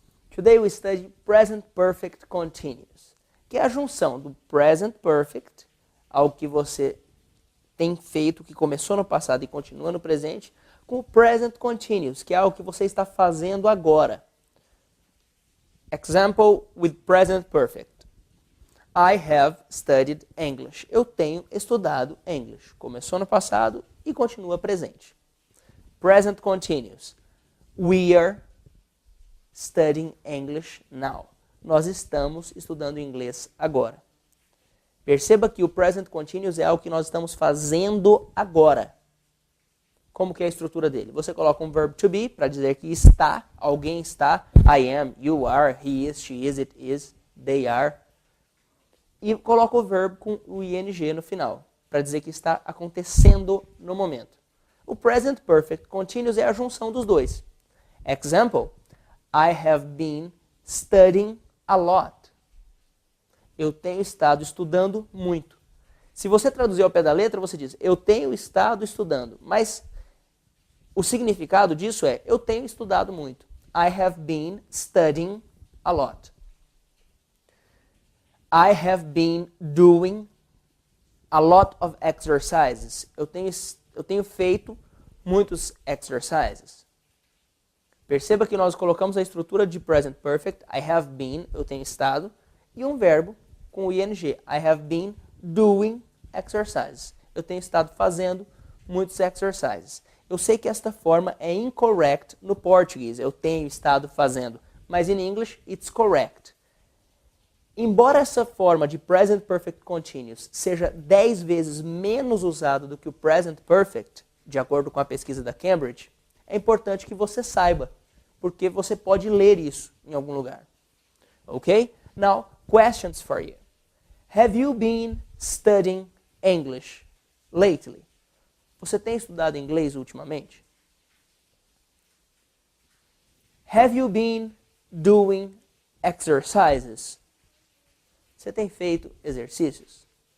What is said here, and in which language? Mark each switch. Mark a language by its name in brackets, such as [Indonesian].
[English] Today we study present perfect continuous, [Portuguese] que é a junção do present perfect, algo que você tem feito, que começou no passado e continua no presente, com o present continuous, que é algo que você está fazendo agora. [English] Example with present perfect. I have studied English. [Portuguese] Eu tenho estudado English. Começou no passado e continua presente. [English] Present continuous. We are studying English now. [Portuguese] Nós estamos estudando inglês agora. Perceba que o present continuous é algo que nós estamos fazendo agora. Como que é a estrutura dele? Você coloca um verbo to be para dizer que está, alguém está. [English] I am, you are, he is, she is, it is, they are. [Portuguese] E coloca o verbo com o ing no final, para dizer que está acontecendo no momento. O present perfect continuous é a junção dos dois. [English] Example, I have been studying a lot. [Portuguese] Eu tenho estado estudando muito. Se você traduzir ao pé da letra, você diz, eu tenho estado estudando. Mas o significado disso é, eu tenho estudado muito. [English] I have been studying a lot. I have been doing a lot of exercises. [Portuguese] Eu tenho feito muitos exercises. Perceba que nós colocamos a estrutura de present perfect, I have been, eu tenho estado, e um verbo com o ing, [English] I have been doing exercises. [Portuguese] Eu tenho estado fazendo muitos exercises. Eu sei que esta forma é incorrect no português, eu tenho estado fazendo, mas em English [English] it's correct. [Portuguese] Embora essa forma de Present Perfect Continuous seja 10 vezes menos usada do que o Present Perfect, de acordo com a pesquisa da Cambridge, é importante que você saiba, porque você pode ler isso em algum lugar. [English] Ok? Now, questions for you. Have you been studying English lately? [Portuguese] Você tem estudado inglês ultimamente? [English] Have you been doing exercises? [Portuguese] Você tem feito exercícios?